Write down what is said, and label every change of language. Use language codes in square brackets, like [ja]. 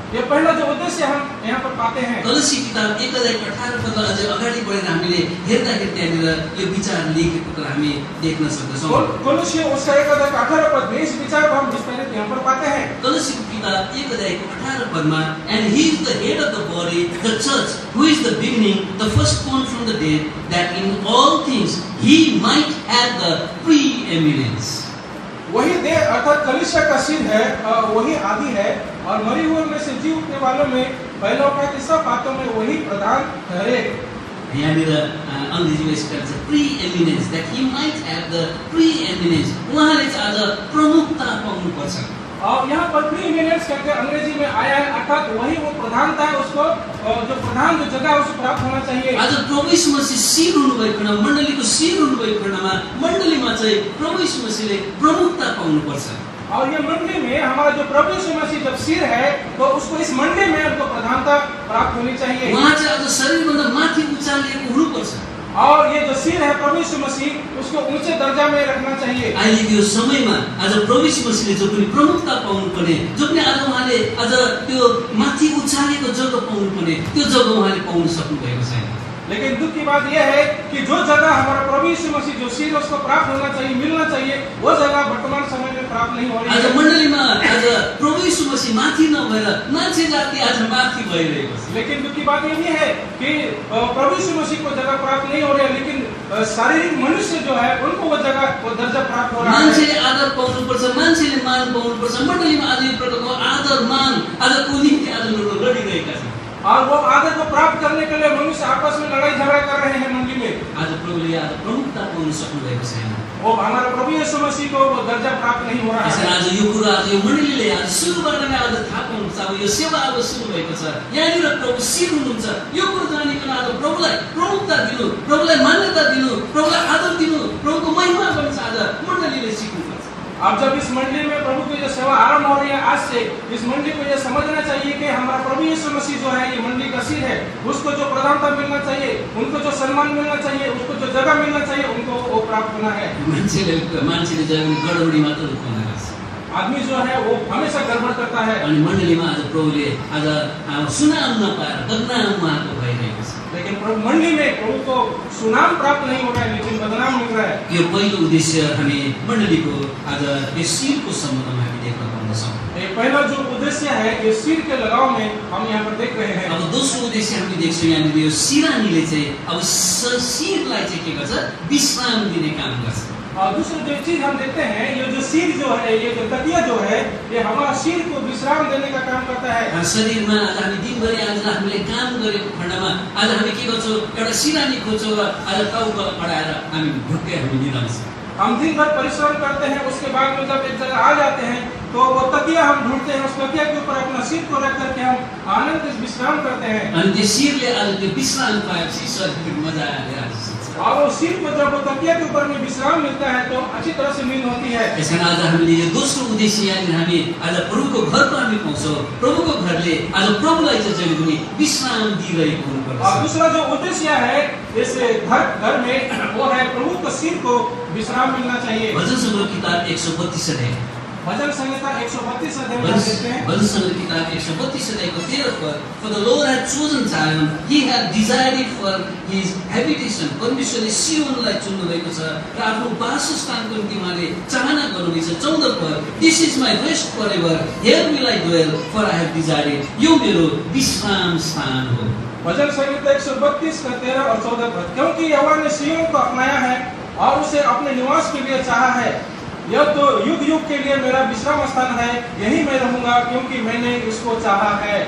[hi] ये पहला जो उद्देश्य हम यहाँ पर पाते हैं। [ne] कलसी किताब 1 अध्याय 18 पदमा अझै अगाडि बढेर हामीले हेर्दाखेरि त्यहाँनिर यो विचार लेखेको कुरा हामी देख्न सक्दछौँ। [hi] कोलोसियों उसका 1 अध्याय 18 पद में इस विचार को हम विस्तारित यहाँ पर पाते हैं। [ne] कलसीको किताब 1 अध्यायको 18 पदमा [en] and he is the head of the body, body, the church, who is the beginning, the firstborn from the dead, that in all things he might have the preeminence. [hi] वही देह अर्थात कलीसिया का सिर है, वही आदि है, और मरे हुए में से जी उठने वालों में पहला उठा कि सब बातों में वही प्रधान ठहरे। [ne] यहाँनिर अङ्ग्रेजीमा यसको छ [en] preeminence, that he might have the preeminence. [ne] उहाँले चाहिँ आज प्रमुखता पाउनुपर्छ। [hi] और यहाँ पर प्रीएमिनेंस करके अंग्रेजी में आया है, अर्थात वही वो प्रधानता है, उसको जो प्रधान जो जगह है उसको प्राप्त होना चाहिए। [ne] आज प्रभु यीशु मसीह सिर हुनुभएको खण्डमा, मण्डलीको सिर हुनुभएको खण्डमा मण्डलीमा चाहिँ प्रभु यीशु मसीहले प्रमुखता पाउनुपर्छ। [hi] और ये मंडली में हमारा जो प्रभु यीशु मसीह जब सिर है, तो उसको इस मंडली में उनको प्रधानता प्राप्त होनी चाहिए। [ne] उहाँ चाहिँ आज शरीरभन्दा माथि उचालिएको हुनुपर्छ। [hi] और ये जो सिर है प्रभु यीशु मसीह, उसको ऊंचे दर्जा में रखना चाहिए। [ne] अहिलेको यो समयमा आज प्रभु यीशु मसीहले जो पनि प्रमुखता पाउनुपर्ने, जो पनि आज उहाँले आज त्यो माथि उचालेको जग्गा पाउनुपर्ने, त्यो जग्गा उहाँले पाउन सक्नुभएको छैन। [hi] लेकिन दुख की बात यह है कि जो जगह हमारा प्रभु यीशु मसीह जो सिर है उसको प्राप्त होना चाहिए, मिलना चाहिए, वो जगह वर्तमान समय में प्राप्त नहीं हो रही [ne] आज [hi] है। [ne] मण्डलीमा आज प्रभु यीशु मसीह माथि नभएर मान्छे जाति आज माथि भइरहेको छ। [hi] लेकिन दुख की बात ये भी है कि प्रभु यीशु मसीह को जगह प्राप्त नहीं हो रही है, लेकिन शारीरिक मनुष्य जो है उनको वो जगह वो दर्जा प्राप्त हो रहा है। [ne] मान्छेले आदर पाउनुपर्छ, मान्छेले मान पाउनुपर्छ। मण्डलीमा आज यो प्रकारको आदर मान आजको निम्ति आज लडिरहेका छन्। [hi] और वो आदर को प्राप्त करने के लिए मनुष्य आपस में लड़ाई झगड़ा कर रहे हैं मंडली में। [ne] आज प्रभुले आज प्रमुखता पाउन सक्नुभएको छैन। [hi] वो हमारा प्रभु यीशु मसीह को वो दर्जा प्राप्त नहीं हो रहा [ne] त्यसैले [hi] है। [ne] आज यो कुरा आज यो मण्डलीले आज सुरुबाट नै आज थाहा पाउनुपर्छ। अब यो सेवा अब सुरु भएको छ, यहाँनिर प्रभु सिर हुनुहुन्छ। यो कुरो जानिकन आज प्रभुलाई प्रमुखता दिनु, प्रभुलाई मान्यता दिनु, प्रभुलाई आदर दिनु, प्रभुको महिमा गर्नु आज मण्डलीले सिक्नुपर्छ। [hi] अब जब इस मंडली में प्रभु की जो सेवा आरंभ हो रही है आज से, इस मंडली को ये समझना चाहिए कि हमारा प्रभु यीशु मसीह जो है ये मंडली का सिर है, उसको जो प्रधानता मिलना चाहिए, उनको जो सम्मान मिलना चाहिए, उसको जो जगह मिलना चाहिए, उनको वो प्राप्त होना है। [ne] मान्छेले जब गडबडी मात्र रुकाउन लाग्छ। [hi] आदमी जो है वो हमेशा गड़बड़ करता है। [ne] अनि मण्डलीमा आज प्रभुले आज सुनाम नपाएर बदनाम उहाँको भइरहेको छ। [hi] लेकिन प्रभु मंडली में प्रभु को सुनाम प्राप्त नहीं हो रहा है, लेकिन बदनाम मिल रहा है। [ne] यो पहिलो उद्देश्य हामी मण्डलीको आज यस सिरको सम्बन्धमा हामी देख्न पाउँदछौँ। [hi] ये पहला जो उद्देश्य है ये सिर के लगाव में हम यहाँ पर देख रहे हैं। [ne] अब दोस्रो उद्देश्य हामी देख्छौँ यहाँनिर यो सिरानीले चाहिँ अब सिरलाई चाहिँ के गर्छ, विश्राम दिने काम गर्छ। [hi] और दूसरी जो चीज हम देखते हैं, ये जो सिर जो है, ये जो तकिया जो है, ये हमारा सिर को विश्राम देने का काम करता है। [ne] शरीरमा आज हामी दिनभरि आज हामीले काम गरेको खण्डमा आज हामी के गर्छौँ, एउटा सिरानी खोज्छौँ र आज टाउको अडाएर हामी ढुक्कै हामी निदाउँछौँ। [hi] हम दिन भर परिश्रम करते हैं, उसके बाद में जब एक जगह आ जाते हैं तो वो तकिया हम ढूंढते हैं, उस तकिया के ऊपर अपना सिर को रख करके हम आनंद से विश्राम करते हैं। [ne] अनि त्यो सिरले आज त्यो विश्राम पाएपछि शरीर मजा आएर आज [hi] और वो सिर को जब वो तकिया के ऊपर में विश्राम मिलता है तो अच्छी तरह से नींद होती है। [ne] यसकारण आज हामीले यो दोस्रो उद्देश्य यहाँनिर हामी आज प्रभुको घरको हामी पाउँछौँ। प्रभुको घरले आज प्रभुलाई चाहिँ जहिले पनि विश्राम दिइरहेको हुनुपर्छ। [hi] और दूसरा जो उद्देश्य है इस घर में वो है प्रभु को सिर को विश्राम मिलना चाहिए। [ne] भजन सङ्ग्रह किताब 132 अध्याय, [hi] भजन संहिता 132 अध्याय में देखते हैं। [ne] भजन सङ्ग्रह किताब 132 अध्यायको 13 पद, [en] For the Lord hath chosen Zion, he hath desired it for his habitation. [ne] परमेश्वरले सियोनलाई चुन्नु भएको छ र आफ्नो वासस्थानको निम्ति उहाँले चाहना गर्नुहुनेछ। [en] 14 पद, This is my rest forever, here will I dwell, for I have desired it. [ne] यो मेरो विश्राम स्थान हो। [hi] भजन संहिता 132 का 13 और 14 पद, क्योंकि यहोवा ने सिय्योन को अपनाया है और उसे अपने निवास के लिए चाहा है। यह तो युग युग के लिए मेरा विश्राम स्थान है, यही मैं रहूंगा क्योंकि मैंने इसको चाहा है।